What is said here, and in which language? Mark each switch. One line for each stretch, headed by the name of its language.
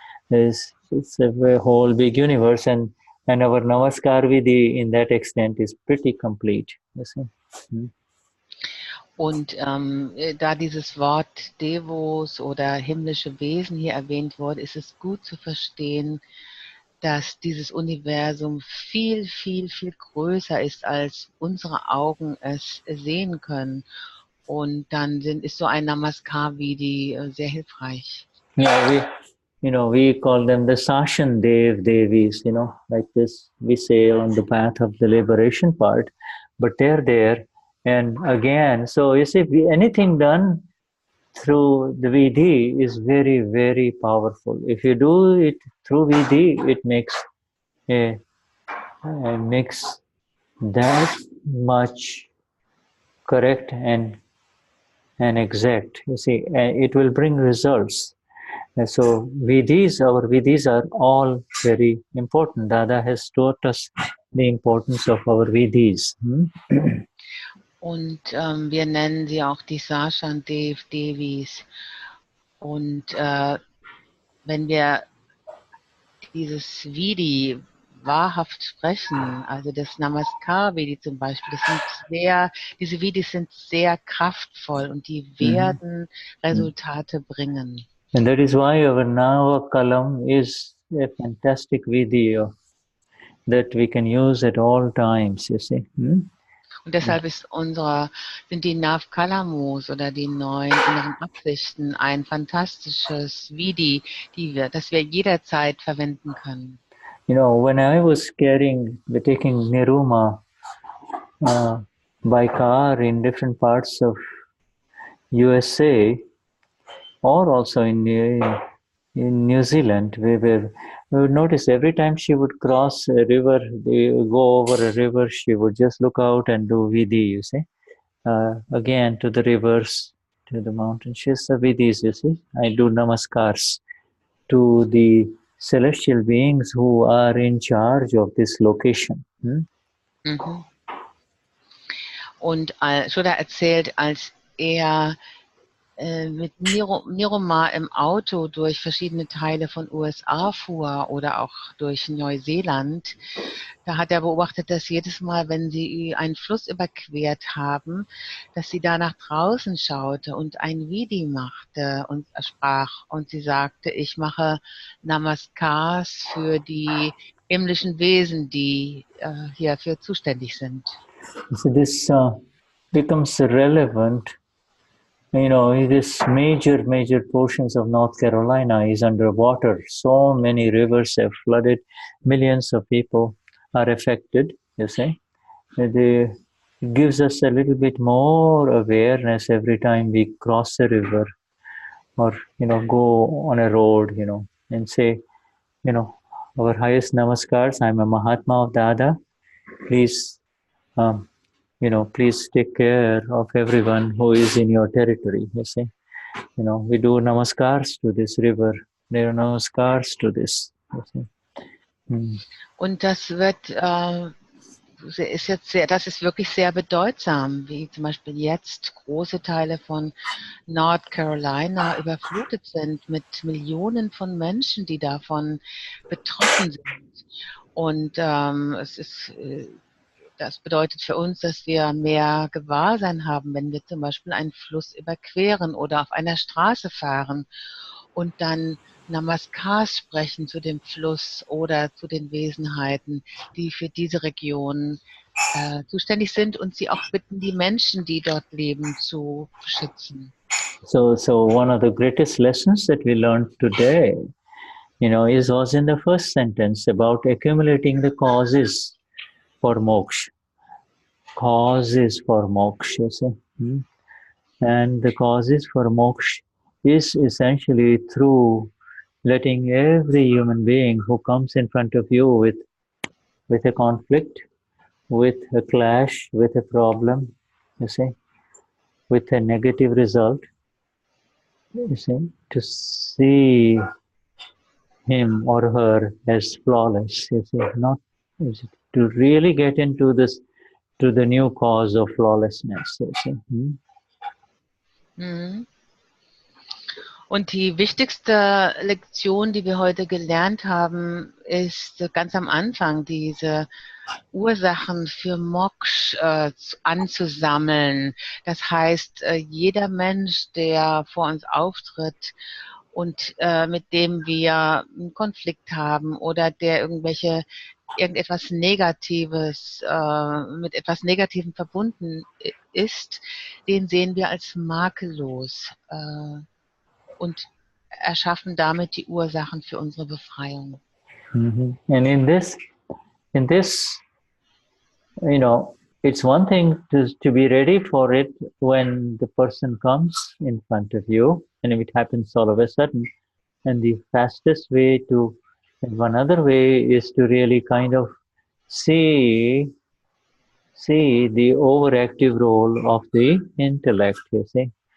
English: It's a whole big universe, and our Namaskar Vidhi in that extent is pretty complete, you see.
German: Und da dieses Wort Devos oder himmlische Wesen hier erwähnt wurde, ist es gut zu verstehen, dass dieses Universum viel, viel, viel größer ist, als unsere Augen es sehen können. Und dann ist so ein Namaskar Vidhi sehr hilfreich.
English: Yeah, we call them the Sashan Devis, like this we say on the path of the liberation part, but they're there. And again, so you see, anything done through the Vidhi is very, very powerful. If you do it through Vidhi, it makes that much correct and exact. You see, it will bring results. And so our Vidhis are all very important. Dada has taught us the importance of our Vidhis.
German: Und wir nennen sie auch die Sashan Devis. Und wenn wir dieses Vidhi wahrhaft sprechen, also das Namaskar Vidhi zum Beispiel, diese Vidhis sind sehr kraftvoll und die werden Resultate bringen.
English: And that is why our Nava Kalam is a fantastic Vidhi that we can use at all times, you see.
German: Und deshalb sind die Nav Kalamos oder die neuen inneren Absichten ein fantastisches Vidhi, das wir jederzeit verwenden können.
English: When I was taking Niruma by car in different parts of USA, or also in in New Zealand, we would notice every time she would cross a river, go over a river, she would just look out and do vidhi, you see. Again to the rivers, to the mountains. She's the vidhis, you see. I do namaskars to the celestial beings who are in charge of this location. Mhm.
German: Und Shuddha erzählt, als er mit Niroma im Auto durch verschiedene Teile von USA fuhr oder auch durch Neuseeland, da hat er beobachtet, dass jedes Mal, wenn sie einen Fluss überquert haben, dass sie da nach draußen schaute und ein Vidhi machte und sprach. Und sie sagte, ich mache Namaskars für die himmlischen Wesen, die hierfür zuständig sind.
English: So this becomes relevant. You know, this major portions of North Carolina is underwater. So many rivers have flooded. Millions of people are affected, you see. It gives us a little bit more awareness every time we cross a river or, you know, go on a road, you know, and say, you know, our highest namaskars, I'm a Mahatma of Dada. Please, you know, please take care of everyone who is in your territory, you see. You know, we do namaskars to this river, there are namaskars to this, you see.
German: Und das wird, das ist wirklich sehr bedeutsam, wie zum Beispiel jetzt große Teile von North Carolina überflutet sind mit Millionen von Menschen, die davon betroffen sind. Und das bedeutet für uns, dass wir mehr Gewahrsein haben, wenn wir zum Beispiel einen Fluss überqueren oder auf einer Straße fahren und dann Namaskars sprechen zu dem Fluss oder zu den Wesenheiten, die für diese Region zuständig sind und sie auch bitten, die Menschen, die dort leben, zu beschützen.
English: So one of the greatest lessons that we learned today, you know, was in the first sentence about accumulating the causes for moksha. Causes for moksha, you see. And the causes for moksha is essentially through letting every human being who comes in front of you with a conflict, with a clash, with a problem, you see, with a negative result, you see, to see him or her as flawless, you see, not to really get into this, to the new cause of flawlessness, you see.
German: Und die wichtigste Lektion, die wir heute gelernt haben, ist ganz am Anfang, diese Ursachen für Moksha anzusammeln. Das heißt, jeder Mensch, der vor uns auftritt und mit dem wir einen Konflikt haben oder der irgendetwas Negatives, mit etwas Negativem verbunden ist, den sehen wir als makellos und erschaffen damit die Ursachen für unsere Befreiung.
English: And in this, you know, it's one thing to be ready for it when the person comes in front of you, and if it happens all of a sudden. And the fastest way one other way is to really kind of see the overactive role of the intellect, you see.